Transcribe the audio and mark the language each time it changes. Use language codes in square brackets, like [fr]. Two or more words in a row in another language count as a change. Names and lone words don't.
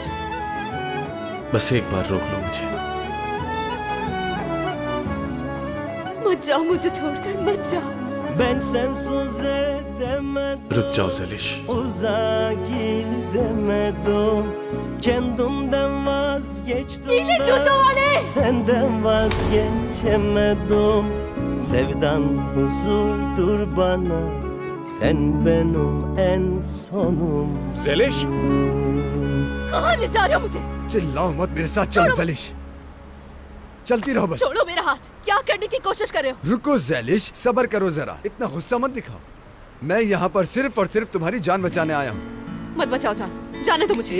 [hi] बस एक बार रोक लो मुझे। मत जाओ मुझे छोड़कर, मत जाओ। [tr] Ben sensiz edemedim. [hi] रुक जाओ ज़ैलिश। [tr] Uzağa gidemedim. Kendimden vazgeçtim [hi] Pile de जूतों वाले! [tr] Senden vazgeçemedim. Sevdan huzurdur bana, sen benim en sonum. [hi] ज़ैलिश! कहाँ ले जा रहे हो मुझे? चिल्लाओ मत, मेरे साथ चलो ज़ैलिश। चलती रहो बस। छोड़ो मेरा हाथ। क्या करने की कोशिश कर रहे हो? रुको ज़ैलिश, सब्र करो जरा, इतना गुस्सा मत दिखाओ। मैं यहाँ पर सिर्फ और सिर्फ तुम्हारी जान बचाने आया हूँ। मत बचाओ जान, जाने दो मुझे।